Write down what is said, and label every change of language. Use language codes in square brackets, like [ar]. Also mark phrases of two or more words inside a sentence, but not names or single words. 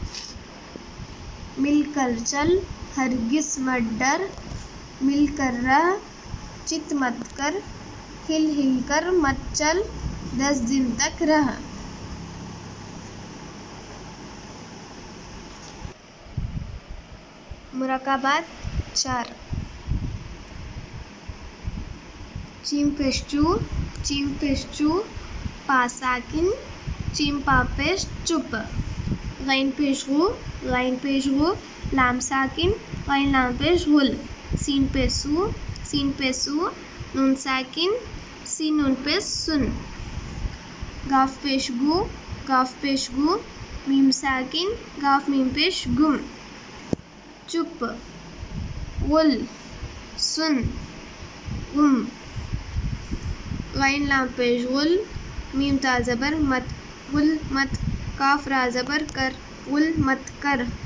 [ur] مل کر چل ہرگز مت ڈر مل کر رہ چت مت کر ہل کر مت چل 10 دن تک رہ۔ مرکبات 4 چیم پیش چو پا ساکن چیم پا پیش چپ غین پیش غو لام ساکن غین لام پیش غل سین پہ سو نون ساکن سین نون پیش سن گاف پیش گو میم ساکن گاف میم پیش گم چپ غل سن غم غین لام پیش غل میم تا زبر مت غل مت کاف را زبر کر غل مت کر